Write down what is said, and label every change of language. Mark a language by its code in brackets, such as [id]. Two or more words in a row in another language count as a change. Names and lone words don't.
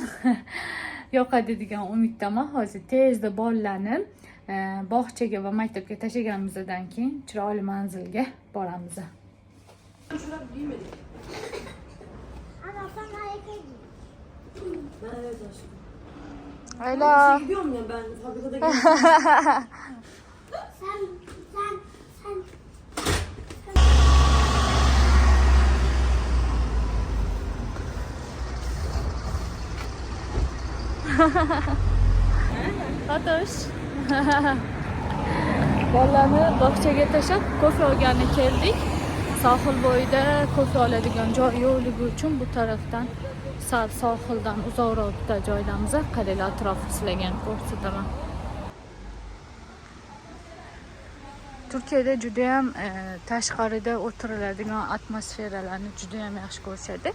[uz] Yoqadi degan umiddaman. Hozir tezda bolalarni bog'chaga va maktabga tashlaganimizdan keyin chiroyli manzilga boramiz. [tr] Ayla. Gidiyorum ya ben fabrikada sen. Fatoş. [uz] Bolalarni bog'chaga tashlab kofe olgani keldik. Sohil bo'yida kofe oladigan joy yo'qligi uchun bu tarafdan sal sohildan uzoqroqda joydamiz. Qaranglar, atrofni sizlarga ko'rsataman. Turkiyada juda ham tashqarida o'tiriladigan atmosferalarni juda ham yaxshi ko'rishadi.